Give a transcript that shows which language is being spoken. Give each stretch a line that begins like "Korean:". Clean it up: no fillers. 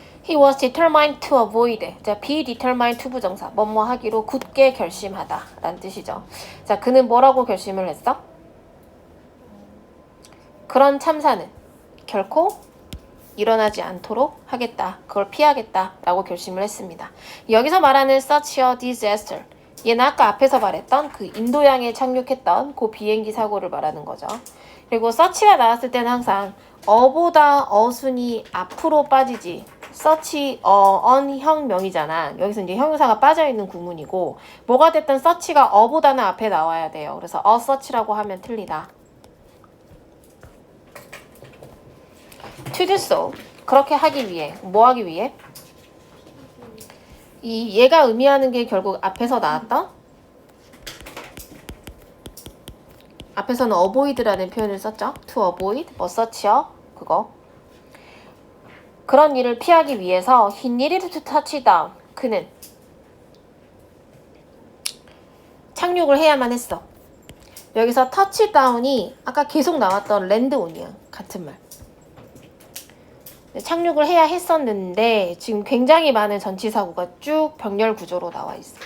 English: He was determined to avoid. 자, be determined to 부정사.
Korean: 뭐뭐 하기로 굳게 결심하다 라는 뜻이죠. 자, 그는 뭐라고 결심을 했어? 그런 참사는 결코 일어나지 않도록 하겠다. 그걸 피하겠다 라고 결심을 했습니다. 여기서 말하는
English: such a disaster.
Korean: 얘는 아까 앞에서 말했던 그 인도양에 착륙했던 그 비행기 사고를 말하는 거죠. 그리고 such가 나왔을 때는 항상 어보다 어순이 앞으로 빠지지. such, 언형명이잖아. 여기서 이제 형용사가 빠져있는 구문이고 뭐가 됐든 such가 어보다는 앞에 나와야 돼요. 그래서 a such라고 하면 틀리다.
English: to do so.
Korean: 그렇게 하기 위해. 뭐 하기 위해? 이 얘가 의미하는 게 결국 앞에서 나왔던 앞에서는 avoid라는 표현을 썼죠.
English: to avoid, 뭐 such요.
Korean: 그거. 그런 일을 피하기 위해서
English: he needed to touch down.
Korean: 그는 착륙을 해야만 했어. 여기서 touch down이 아까 계속 나왔던 land on이야. 같은 말. 착륙을 해야 했었는데 지금 굉장히 많은 전치사구가 쭉 병렬 구조로 나와 있어.